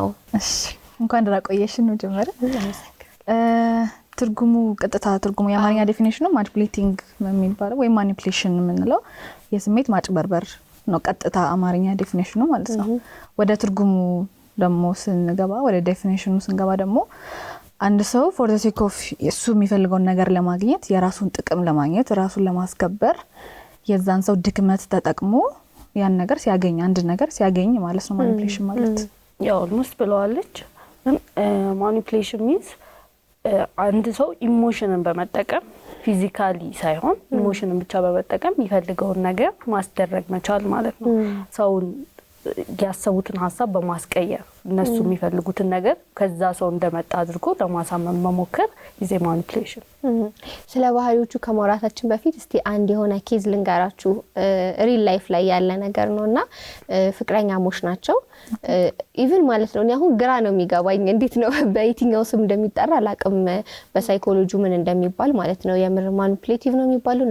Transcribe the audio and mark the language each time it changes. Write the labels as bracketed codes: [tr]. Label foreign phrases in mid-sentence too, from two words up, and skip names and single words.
[am] እሺ እንኳን ደህና ቆየሽን ነው ጀመረ። ትርጉሙ ቀጥታ ትርጉሙ የአማርኛ ዲፊኒሽኑ ማኒፑሌቲንግ የሚባለው ወይ ማኒፑሌሽን የምንለው የስሜት ማጭበርበር ነው። ቀጥታ አማርኛ ዲፊኒሽኑ ማለት ነው። ወደ ትርጉሙ ደግሞ ስንገባ ወደ ዲፊኒሽኑ ስንገባ ደግሞ አንድ ሰው [en] for the sake of [am] እሱ የሚፈልገውን ነገር ለማግኘት የራሱን ጥቅም ለማግኘት ራሱን ለማስከበር የዛን ሰው ድክመት ተጠቅሞ ያን ነገር ሲያገኝ አንድ ነገር ሲያገኝ ማለት ነው ማኒፑሌሽን ማለት። ያው ኦልሞስት ብለዋለች። ማኒፑሌሽን means አንድ ሰው ኢሞሽንን በመጠቀም ፊዚካሊ ሳይሆን ኢሞሽንን ብቻ በመጠቀም የሚፈልገውን ነገር ማስደረግ መቻል ማለት ነው። ሰውን ያሰቡትን ሐሳብ በማስቀየር እነሱ የሚፈልጉትን ነገር ከዛ ሰው እንደመጣ አድርጎ ለማሳመን መሞከር [en] is a manipulation። [am] ስለ ባህሪዎቹ ከማውራታችን በፊት እስቲ አንድ የሆነ ኬዝ ልንገራችሁ። [en] real life [am] ላይ ያለ ነገር ነውና ፍቅረኛሞች ናቸው። ኢቭን ማለት ነው አሁን ግራ ነው የሚገባኝ እንዴት ነው በየትኛው ስም እንደሚጠራ አላቅም። በሳይኮሎጂ ምን እንደሚባል ማለት ነው። የምር ማኒፑሌቲቭ ነው የሚባለው